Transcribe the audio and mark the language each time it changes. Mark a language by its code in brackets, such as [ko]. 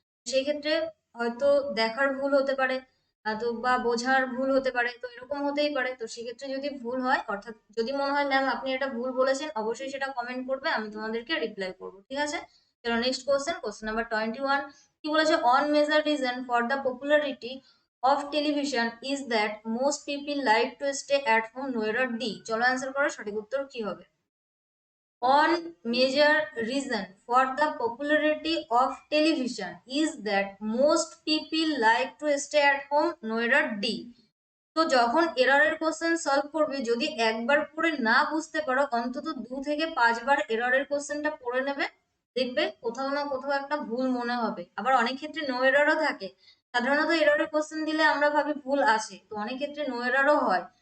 [bn] সেই ক্ষেত্রে হয়তো দেখার ভুল হতে পারে, তো বা বোঝার ভুল হতে পারে, তো এরকম হতেই পারে। তো সেক্ষেত্রে যদি ভুল হয়, অর্থাৎ যদি মনে হয় ম্যাম আপনি এটা ভুল বলেছেন, অবশ্যই সেটা কমেন্ট করবে, আমি তোমাদেরকে রিপ্লাই করবো, ঠিক আছে? চলো নেক্সট কোশ্চেন, কোশ্চেন নাম্বার 21, কি বলেছে? [en] On major reason for the popularity of television is that most people like to stay at home, নোয়ের or D? [bn] চলো অ্যান্সার করো, সঠিক উত্তর কি হবে? [en] On major reason for the popularity of television is that most people like to stay at home, নোয়ের or D? [bn] তো যখন এররের question solve করবে, যদি একবার পড়ে না বুঝতে পারো অন্তত 2 থেকে 5 বার এররের কোশ্চেনটা পড়ে নেবে, দেখবে কোথাও না কোথাও একটা ভুল মনে হবে। আবার অনেক ক্ষেত্রে নো এররও থাকে। সাধারণত এররের কোশ্চেন দিলে আমরা ভাবি ভুল আছে, তো অনেক ক্ষেত্রে নো এররও হয়।